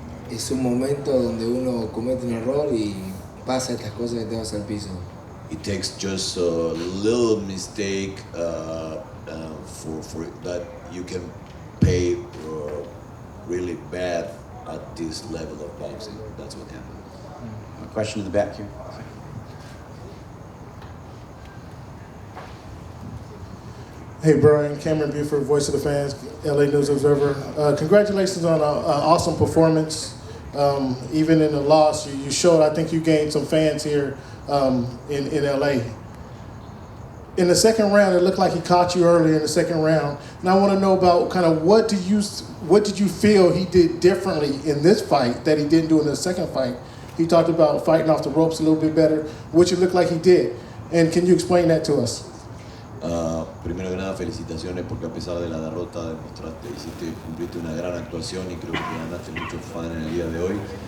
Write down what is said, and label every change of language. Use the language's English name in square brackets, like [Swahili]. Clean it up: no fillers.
[Spanish] Es un momento donde uno comete un error y pasa estas cosas que te vas al piso. [English] It takes just a little mistake for that you can pay really bad at this level of boxing. That's what happened. A question in the back here. Hey Brian, Cameron Buford, Voice of the Fans, LA News Observer. Congratulations on an awesome performance. Even in the loss, you showed, I think you gained some fans here in LA. in the second round, it looked like he caught you early in the second round. And I want to know about kind of what did you feel he did differently in this fight that he didn't do in the second fight? He talked about fighting off the ropes a little bit better, which it looked like he did. And can you explain that to us? [Spanish] Primero que nada, felicitaciones porque a pesar de la derrota cumpliste una gran actuación y creo que te ganaste muchos fans en el día de hoy.